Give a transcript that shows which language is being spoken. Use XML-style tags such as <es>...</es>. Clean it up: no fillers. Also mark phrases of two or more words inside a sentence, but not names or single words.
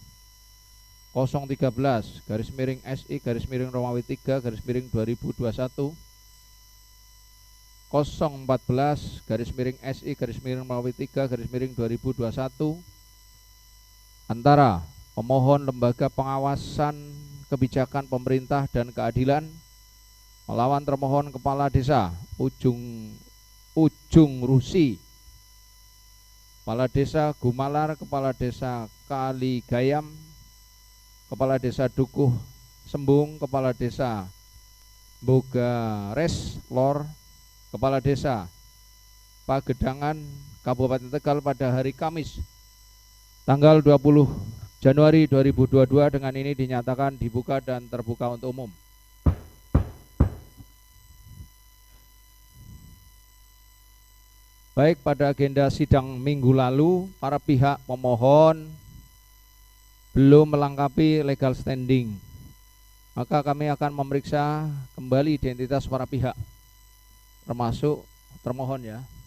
<id>013 garis miring SI garis miring Romawi 3 garis miring 2021 014 garis miring SI garis miring Romawi 3 garis miring 2021 antara pemohon Lembaga Pengawasan Kebijakan Pemerintah dan Keadilan melawan termohon Kepala Desa Ujung Rusi, Kepala Desa Gumalar, Kepala Desa Kaligayam, Kepala Desa Dukuh Sembung, Kepala Desa Bogares Lor, Kepala Desa Pagedangan, Kabupaten Tegal pada hari Kamis tanggal 20 Januari 2022 dengan ini dinyatakan dibuka dan terbuka untuk umum. Baik, pada agenda sidang minggu lalu para pihak pemohon belum melengkapi</id> <en>legal standing,</en> <id>maka kami akan memeriksa kembali identitas para pihak termasuk termohon ya.</id>